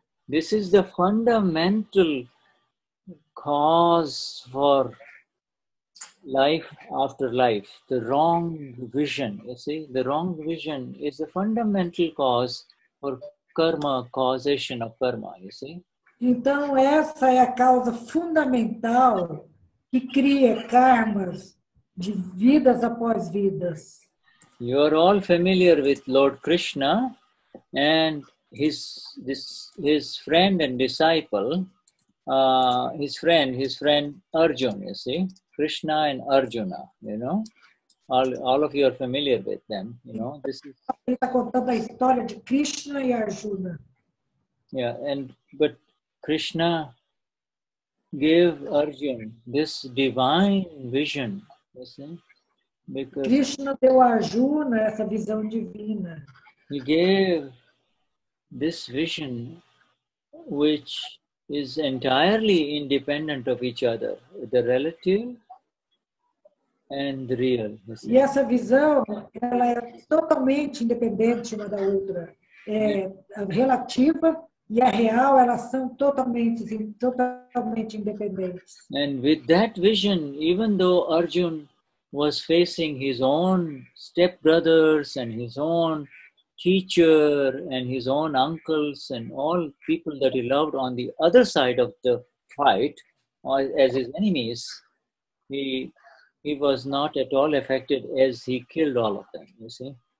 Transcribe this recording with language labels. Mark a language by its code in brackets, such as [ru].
[en] This is the fundamental cause for life after life. The wrong vision, you see, the wrong vision is the fundamental cause for karma, causation of karma, you see. [pt] Então, essa é a causa fundamental que cria karmas de vidas após vidas. [en] You are all familiar with Lord Krishna and his friend and disciple, his friend Arjun, you see, Krishna and Arjuna, you know, all of you are familiar with them, you know. This is, [pt] Ele está contando a história de Krishna e Arjuna. [en] yeah, but Krishna gave Arjun this divine vision, you see, because [pt] Krishna deu a Arjuna essa visão divina. [en] he gave this vision which is entirely independent of each other, the relative and the real. [pt] E essa visão, ela é totalmente independente uma da outra. A relativa e a real, elas são totalmente independentes. [en] And with that vision, even though Arjun was facing his own stepbrothers and his own teacher and his own uncles and all people that he loved on the other side of the fight as his enemies, he was not at all affected as he killed all of them, you see.